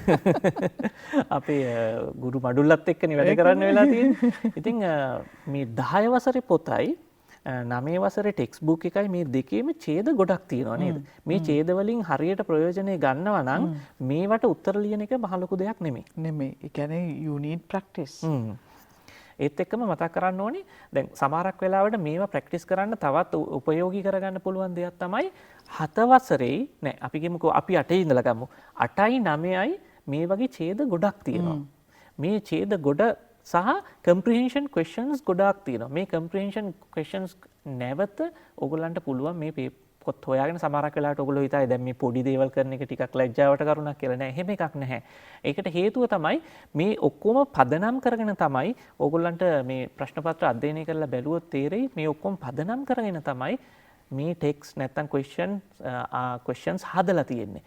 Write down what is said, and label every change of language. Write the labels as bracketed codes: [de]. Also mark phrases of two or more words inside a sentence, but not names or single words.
[si] අපේ ගුරු මඩුල්ලත් එක්කනේ වැඩ කරන්න වෙලා තියෙන්නේ. ඉතින් මේ 10 වසරේ පොතයි 9 වසරේ [en] text book [si] එකයි මේ දෙකේම ඡේද ගොඩක් තියෙනවා නේද? මේ ඡේද වලින් හරියට ප්‍රයෝජනෙ ගන්නවා නම් මේවට උත්තර ලියන එක මහ ලොකු දෙයක් නෙමෙයි. නෙමෙයි. ඒ කියන්නේ [en] you need practice. [si] ඒත් එක්කම මතක් කරන්න ඕනේ දැන් සමහරක් වෙලාවට මේවා ප්‍රැක්ටිස් කරන්න තවත් උපයෝගී කරගන්න පුළුවන් දෙයක් තමයි 7 වසරේ නෑ අපි කියමුකෝ අපි 8 ඉඳලා ගමු 8යි 9යි මේ වගේ ඡේද ගොඩක් තියෙනවා. මේ ඡේද ගොඩ සහ [en] comprehension questions [si] ගොඩාක් තියෙනවා. මේ [en] comprehension questions [si] නැවත ඔයගොල්ලන්ට පුළුවන් මේ පොත් හොයාගෙන සමහරක් වෙලාවට ඔයගොල්ලෝ හිතයි දැන් මේ පොඩි දේවල් කරන එක ටිකක් ලැජ්ජාවට කරුණක් කියලා නෑ. එහෙම එකක් නැහැ. ඒකට හේතුව තමයි මේ ඔක්කොම පදනම් කරගෙන තමයි ඔයගොල්ලන්ට මේ ප්‍රශ්න පත්‍ර අධ්‍යයනය කරලා බැලුවොත් තේරෙයි මේ ඔක්කොම පදනම් කරගෙන තමයි මේ ටෙක්ස්ට් නැත්තම් questions හදලා තියෙන්නේ.